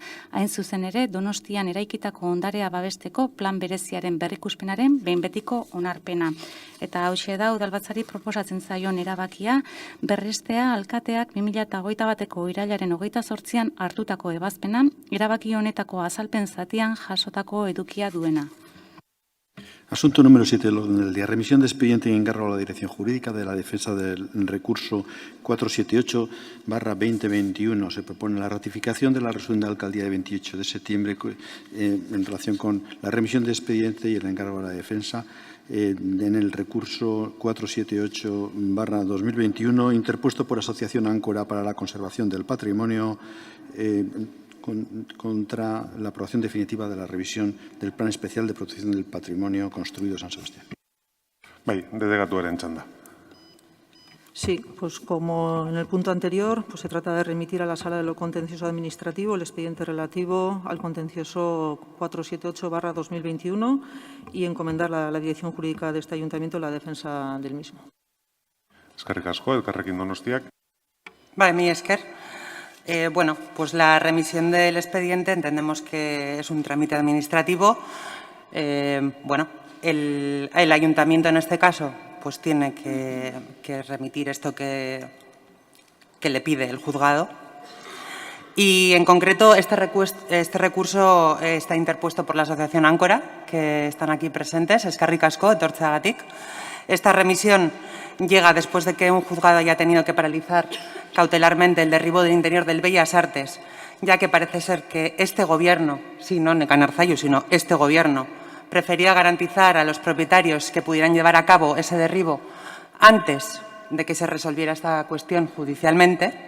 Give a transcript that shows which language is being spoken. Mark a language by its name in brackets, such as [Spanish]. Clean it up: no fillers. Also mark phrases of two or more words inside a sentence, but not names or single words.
[Basque] Hain zuzen ere, Donostian eraikitako ondarea babesteko plan bereziaren berrikuspenaren behin betiko onarpena. Eta hauxe da udalbatzari proposatzen zaion erabakia, berrestea alkateak 2021ko irailaren 28an hartutako ebazpena, erabaki honetako azalpen zatian jasotako edukia duena. [Spanish] Asunto número 7 del orden del día. Remisión de expediente y encargo a la Dirección Jurídica de la defensa del recurso 478/2021. Se propone la ratificación de la resolución de la Alcaldía de 28 de septiembre en relación con la remisión de expediente y el encargo a la defensa en el recurso 478/2021 interpuesto por Asociación Áncora para la Conservación del Patrimonio contra la aprobación definitiva de la revisión del Plan Especial de Protección del Patrimonio construido San Sebastián. [Basque] Bai, delegatuaren txanda. [Spanish] Sí, pues como en el punto anterior, pues se trata de remitir a la Sala de lo Contencioso Administrativo el expediente relativo al contencioso 478/2021 y encomendar a la Dirección Jurídica de este Ayuntamiento la defensa del mismo. [Basque] Eskerrik asko, Elkarrekin Donostiak. Vale, mi esker. [Spanish] Bueno, pues la remisión del expediente entendemos que es un trámite administrativo. Bueno, el ayuntamiento en este caso pues tiene que remitir esto que le pide el juzgado Y, en concreto, este recurso está interpuesto por la Asociación Áncora, que están aquí presentes, [Basque] eskerrik asko, etortzeagatik. [Spanish] Esta remisión llega después de que un juzgado haya tenido que paralizar cautelarmente el derribo del interior del Bellas Artes, ya que parece ser que este Gobierno, sí, no Nekane Arzalluz, sino este Gobierno, prefería garantizar a los propietarios que pudieran llevar a cabo ese derribo antes de que se resolviera esta cuestión judicialmente.